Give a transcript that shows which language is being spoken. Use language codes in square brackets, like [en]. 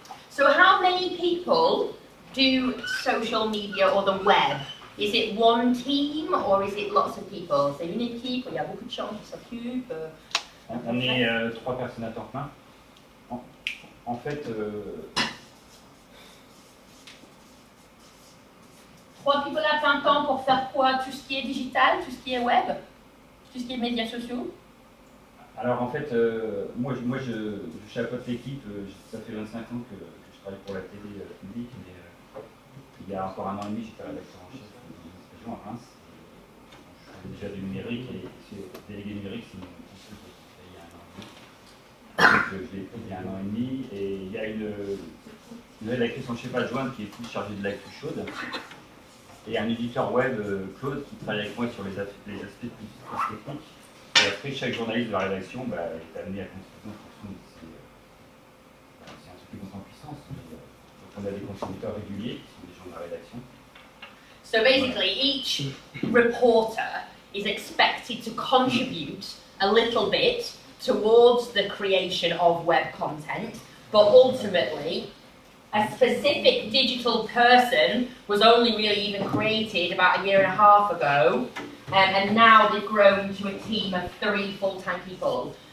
[en] So how many people do social media or the web? Is it one team or is it lots of people? [fr] C'est une équipe, il y a beaucoup de gens qui s'occupent. On est 3 personnes à temps plein. En fait, [en] 3 people [fr] à plein temps pour faire quoi? Tout ce qui est digital, tout ce qui est web, tout ce qui est médias sociaux? Alors en fait, moi je chapeaute l'équipe, ça fait 25 ans que je travaille pour la télé publique, mais il y a encore 1 an et demi, j'étais rédacteur en chef d'une région à Reims. Je fais déjà du numérique et délégué numérique, c'est une fonction que j'ai fait il y a 1 an et demi. Donc je l'ai pris il y a 1 an et demi et il y a une rédactrice en chef adjointe qui est plus chargée de l'actu chaude et un éditeur web, Claude, qui travaille avec moi sur les aspects plus techniques. Et après, chaque journaliste de la rédaction est amené à contribuer en fonction de c'est un truc qui monte en puissance. Donc on a des contributeurs réguliers qui sont des gens de la rédaction. [en] So basically, each reporter is expected to contribute a little bit towards the creation of web content, but ultimately, a specific digital person was only really even created about 1.5 years ago, and now they've grown to a team of 3 full-time people.